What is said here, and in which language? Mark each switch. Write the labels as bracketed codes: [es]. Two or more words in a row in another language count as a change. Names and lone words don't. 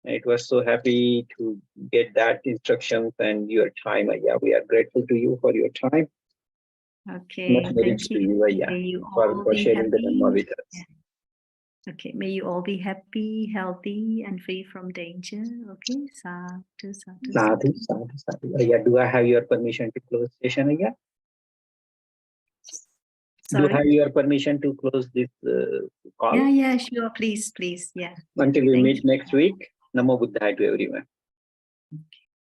[en] It was so happy to get that instructions and your time, Ayya. We are grateful to you for your time. Okay, Much merits thank to you. you, Ayya, May you for all be sharing the Dhamma happy. with us. Yeah. Okay, may you all be happy, healthy, and free from danger. [pi] Okay, sadhu, sadhu, Sadhu, sadhu. sadhu, sadhu. [en] Ayya, do I have your permission to close session, Ayya? Do I have Sorry. your permission to close this call? Yeah, sure. Please, please. Yeah. Until we Thank meet you. next week. [pi] Namo Buddhaya [en] to everyone. Okay.